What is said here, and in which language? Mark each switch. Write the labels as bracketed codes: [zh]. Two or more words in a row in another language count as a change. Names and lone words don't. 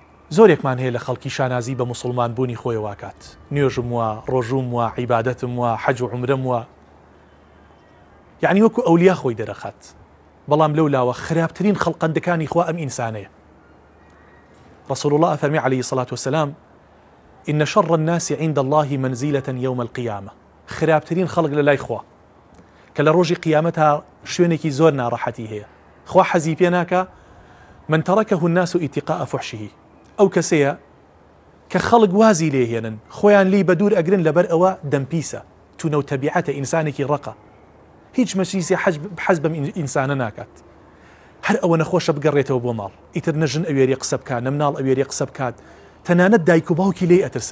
[ckb] زۆرێکمان هەیە لە خەڵکی شانازی بە موسڵمان بوونی خۆی واکات، نوێژم وە، ڕۆژوم وە، عیبادەتم وە، حەج و عومرەم وە، یعنی وەکو ئەولیا خۆی دەرەخات. بەڵام لەولاوە خراپترین خەڵقەندەکانی خوا ئەم ئینسانەیە. [ar] رسول الله فەرمی عليه الصلاة والسلام: إن شر الناس عند الله منزلة يوم القيامة. [ckb] خراپترین خەڵک لە لای خوا کە لە ڕۆژی قیامەتها شوێنێکی زۆر ناڕەحەتی هەیە، خوا حەزی پێ ناکە. [ar] من تركه الناس اتقاء فحشه، [ckb] ئەو کەسەیە کە خەڵک وازی لێهێنن خۆیان لی بە دوور ئەگرن لەبەر ئەوە دەمپیسە، تونە و تەبیعەتە، ئینسانێکی ڕقە، هیچ مەجلیسی حەز بەم ئینسانە ناکات. هەر ئەوە نەخۆشە بگەڕێتەوە بۆ ماڵ، ئیتر نەژن ئەوێری قسە بکات، نەمناڵ ئەوێری قسە بکات، تەنانەت دایک و باوکی لێ ئەترسن.